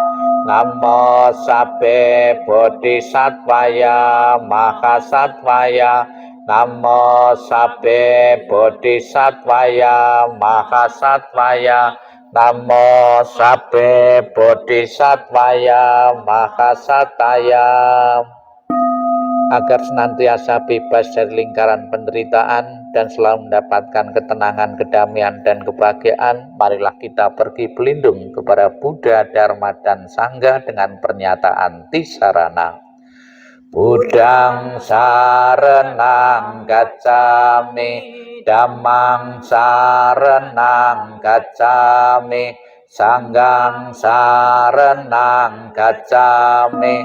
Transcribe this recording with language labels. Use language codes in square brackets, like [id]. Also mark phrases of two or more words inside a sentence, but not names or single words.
[pi] Namo sabbe bodhisattvaya mahasattvaya. Namo sabbe bodhisattvaya mahasattvaya. Namo sabbe bodhisattvaya mahasattvaya. [id] Agar senantiasa bebas dari lingkaran penderitaan dan selalu mendapatkan ketenangan, kedamaian, dan kebahagiaan, marilah kita pergi berlindung kepada Buddha, Dharma, dan Sangha dengan pernyataan Tisarana. [pi] Buddhang saranang gacchami, Dhammang saranang gacchami, Sanghang saranang gacchami.